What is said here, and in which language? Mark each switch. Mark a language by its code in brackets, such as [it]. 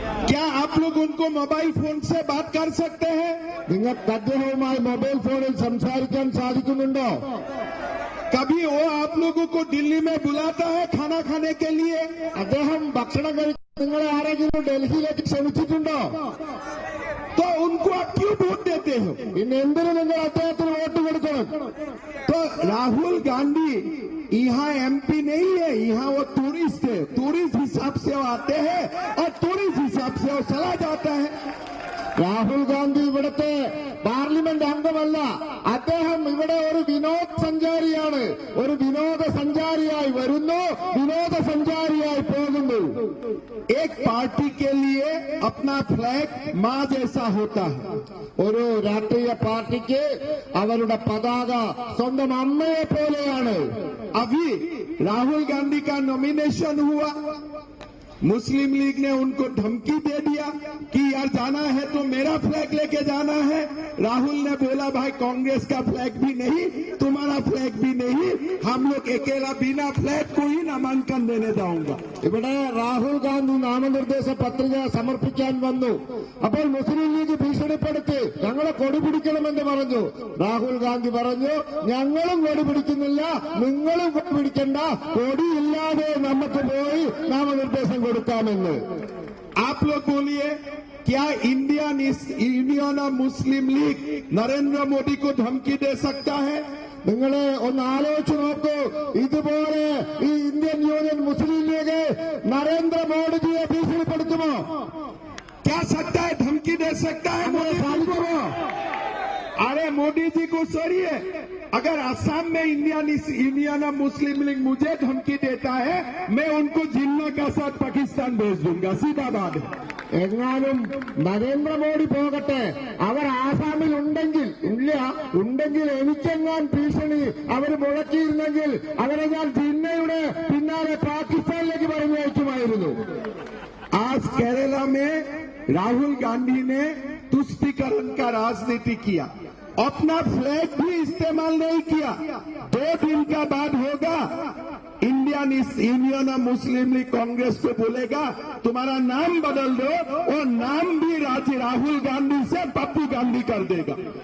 [hi] क्या आप लोग उनको मोबाइल फोन से बात कर सकते हैं? [ml] നിങ്ങൾക്ക് അദ്ദേഹവുമായി മൊബൈൽ ഫോണിൽ സംസാരിക്കാൻ സാധിക്കുന്നുണ്ടോ? [hi] कभी वो आप लोगों को दिल्ली में बुलाता है खाना खाने के लिए? [ml] അദ്ദേഹം ഭക്ഷണം കഴിക്കാൻ നിങ്ങളെ ആരെങ്കിലും ഡൽഹിയിലേക്ക് ക്ഷണിച്ചിട്ടുണ്ടോ? [hi] तो उनको आप क्यों वोट देते हो? [ml] പിന്നെ എന്തിനു നിങ്ങൾ അദ്ദേഹത്തിന് വോട്ട് കൊടുക്കണം? [hi] तो राहुल गांधी यहाँ एमपी नहीं है, यहाँ वो टूरिस्ट है। टूरिस्ट हिसाब से वो आते हैं और टूरिस्ट हिसाब से वो चला जाता है। [ml] രാഹുൽ ഗാന്ധി ഇവിടുത്തെ പാർലമെന്റ് അംഗമല്ല. അദ്ദേഹം ഇവിടെ ഒരു വിനോദസഞ്ചാരിയാണ്. ഒരു വിനോദസഞ്ചാരിയായി വരുന്നു, വിനോദസഞ്ചാരിയായി പോകുന്നു. [hi] एक पार्टी के लिए अपना फ्लैग माँ जैसा होता है। [ml] ഒരു രാഷ്ട്രീയ പാർട്ടിക്ക് അവരുടെ പതാക സ്വന്തം അമ്മയെ പോലെയാണ്. [hi] अभी राहुल गांधी का नॉमिनेशन हुआ, मुस्लिम लीग ने उनको धमकी दे दिया कि यार जाना है तो मेरा फ्लैग लेके जाना है। राहुल ने बोला भाई कांग्रेस का फ्लैग भी नहीं, तुम्हारा फ्लैग भी नहीं, हम लोग अकेला बिना फ्लैग को ही नामांकन देने जाऊंगा। [ml] ഇവിടെ രാഹുൽ ഗാന്ധി നാമനിർദ്ദേശ പത്രിക സമർപ്പിക്കാൻ വന്നു. അപ്പോൾ മുസ്ലിം ലീഗ് ഭീഷണിപ്പെടുത്തി ഞങ്ങളെ കൊടി പിടിക്കണമെന്ന് പറഞ്ഞു. രാഹുൽ ഗാന്ധി പറഞ്ഞു, ഞങ്ങളും കൊടി പിടിക്കുന്നില്ല, നിങ്ങളും കൊടി പിടിക്കണ്ട, കൊടിയില്ലാതെ നമുക്ക് പോയി നാമനിർദ്ദേശം കൊടുക്കാമെന്ന്. [hi] आप लोग बोलिए, क्या Indian Muslim league Narendra Modi को धमकी दे सकता है? [ml] നിങ്ങളെ ഒന്ന് ആലോചിച്ച് നോക്കൂ. ഇതുപോലെ ഈ ഇന്ത്യൻ യൂണിയൻ മുസ്ലിം ലീഗ് നരേന്ദ്രമോദിജിയെ ഭീഷണിപ്പെടുത്തുമോ? [hi] क्या सकता है, धमकी दे सकता है मोदी जी को? अरे मोदी जी को छोड़िए, अगर असम में इंडियन मुस्लिम लीग मुझे धमकी देता है, मैं उनको जिन्ना का साथ पाकिस्तान भेज दूंगा, सीधा बात है. [ml] എങ്ങാനും നരേന്ദ്രമോദി പോകട്ടെ, അവർ ആസാമിൽ ഉണ്ടെങ്കിൽ എനിക്കെങ്ങാൻ ഭീഷണി അവർ മുഴക്കിയിരുന്നെങ്കിൽ അവരെ ഞാൻ ജിന്നയുടെ പിന്നാലെ പാകിസ്ഥാനിലേക്ക് പറഞ്ഞയക്കുമായിരുന്നു. [hi] आज केरला में राहुल गांधी ने तुष्टीकरण का राजनीति किया, अपना फ्लैग भी इस्तेमाल नहीं किया. 2 दिन का बाद होगा, Indian union of Muslim league Congress को बोलेगा तुम्हारा नाम बदल दो, और नाम भी राहुल गांधी से पप्पू गांधी कर देगा.